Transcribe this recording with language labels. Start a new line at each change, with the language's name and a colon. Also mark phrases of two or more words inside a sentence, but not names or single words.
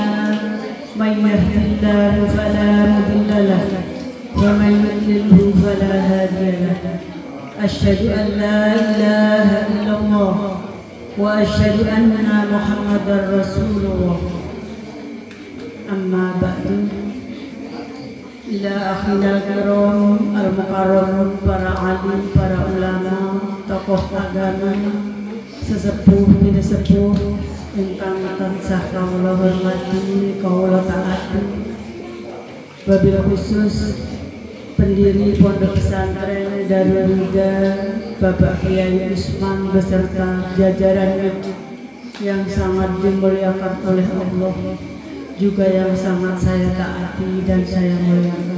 Arabic: من يهد الله فلا مضل له ومن يضلل فلا هادي له أشهد أن لا إله إلا الله وأشهد أن محمدا رسول الله أما بعد إلى أخينا الكرام المكرمون
Indonesian: para alim, para ulama, tokoh agama, sesepuh tidak sepuh
Javanese: ingkang tansah kawula hormati, kawula taati.
Indonesian: Wabil khusus pendiri Pondok Pesantren Darul Huda Bapak Kiai Usman beserta jajarannya yang sangat dimuliakan oleh Allah, juga yang sangat saya taati dan saya muliakan.